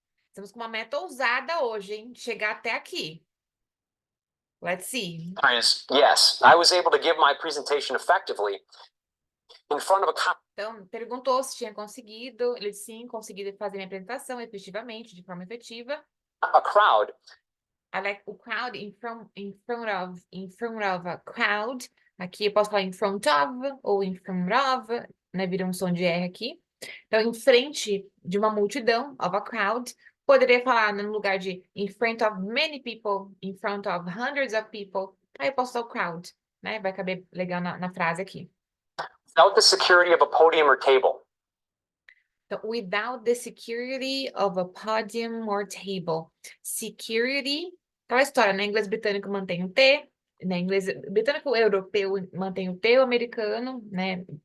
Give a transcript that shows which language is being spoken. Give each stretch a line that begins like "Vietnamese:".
Portuguese: Estamos com uma meta ousada hoje, hein? Chegar até aqui.
English: Let's see. Yes, I was able to give my presentation effectively in front of a
Portuguese: Então, perguntou se tinha conseguido. Ele disse sim, consegui fazer minha apresentação efetivamente, de forma efetiva.
English: crowd. I like o crowd in front of a crowd.
Portuguese: Aqui eu posso falar
English: in front of ou in front of,
Portuguese: né? Vira um som de R aqui. Então, em frente de uma multidão,
English: of a crowd.
Portuguese: Poderia falar no lugar de
English: in front of many people, in front of hundreds of people.
Portuguese: Aí eu posso usar o crowd, né? Vai caber legal na frase aqui.
English: Without the security of a podium or table. Então, without the security of a podium or table.
Portuguese: Security, aquela história, né? Inglês britânico mantém o T, né? Inglês britânico europeu mantém o T, o americano, né?